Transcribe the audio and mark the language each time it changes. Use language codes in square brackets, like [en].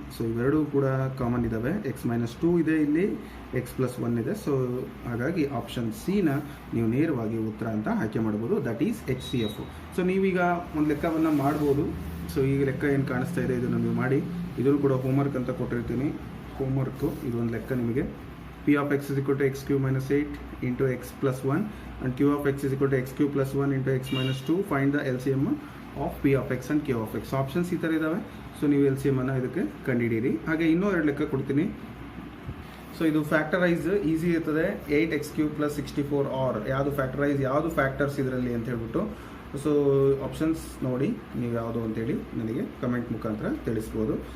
[kn] So ಇವೆರಡೂ ಕೂಡ common ಇದ್ದಾವೆ. ಎಕ್ಸ್ ಮೈನಸ್ 2 ಇದೆ ಇಲ್ಲಿ, ಎಕ್ಸ್ ಪ್ಲಸ್ 1 ಇದೆ. ಸೊ ಹಾಗಾಗಿ ಆಪ್ಷನ್ ಸಿನ ನೀವು ನೇರವಾಗಿ ಉತ್ತರ ಅಂತ ಆಯ್ಕೆ ಮಾಡ್ಬೋದು. [en] that is [kn] HCF. ಸೊ ನೀವೀಗ ಒಂದು ಲೆಕ್ಕವನ್ನು ಮಾಡ್ಬೋದು. ಸೊ ಈಗ ಲೆಕ್ಕ ಏನು ಕಾಣಿಸ್ತಾ ಇದೆ ಇದನ್ನು ನೀವು ಮಾಡಿ. ಇದನ್ನು ಕೂಡ ಹೋಮ್ವರ್ಕ್ ಅಂತ ಕೊಟ್ಟಿರ್ತೀನಿ. ಹೋಮ್ವರ್ಕು ಇದೊಂದು ಲೆಕ್ಕ ನಿಮಗೆ. [en] P of x is equal to x cube minus 8 into x plus 1 and Q of x is equal to x cube plus 1 into x minus 2. Find the LCM of P of x and Q of x. [kn] Options ಈ ಥರ ಇದ್ದಾವೆ. So ನೀವು LCM ಅನ್ನು ಇದಕ್ಕೆ ಕಂಡುಹಿಡೀರಿ. ಹಾಗೆ ಇನ್ನೂ 2 ಲೆಕ್ಕ ಕೊಡ್ತೀನಿ. ಸೊ ಇದು ಫ್ಯಾಕ್ಟರೈಸ್ ಈಸಿ ಇರ್ತದೆ. 8x³ plus 64 ಆರ್ ಯಾವುದು ಫ್ಯಾಕ್ಟರೈಸ್ ಯಾವುದು ಫ್ಯಾಕ್ಟರ್ಸ್ ಇದರಲ್ಲಿ ಅಂತ ಹೇಳ್ಬಿಟ್ಟು. ಸೊ ಆಪ್ಷನ್ಸ್ ನೋಡಿ ನೀವು ಯಾವುದು ಅಂತೇಳಿ ನನಗೆ ಕಮೆಂಟ್ ಮುಖಾಂತರ ತಿಳಿಸ್ಬೋದು.